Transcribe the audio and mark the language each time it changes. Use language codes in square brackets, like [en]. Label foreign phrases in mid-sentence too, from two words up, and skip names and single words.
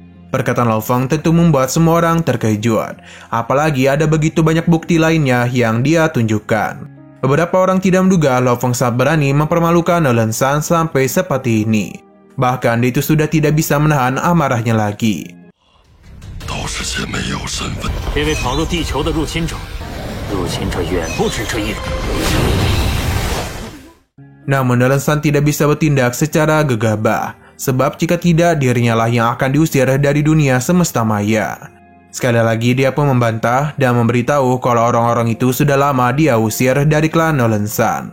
[id] Perkataan Lo Fang tentu membuat semua orang terkejut, apalagi ada begitu banyak bukti lainnya yang dia tunjukkan. Beberapa orang tidak menduga Lo Fang sangat berani mempermalukan Nolan San sampai seperti ini. Bahkan dia itu sudah tidak bisa menahan amarahnya lagi. [zh] 都是些没有身份。这位闯入地球的入侵者，入侵者远不止这一种。 [id] Namun Nolan San tidak bisa bertindak secara gegabah, sebab jika tidak dirinya lah yang akan diusir dari dunia semesta maya. Sekali lagi dia pun membantah dan memberitahu kalau orang-orang itu sudah lama dia usir dari klan Nolan San.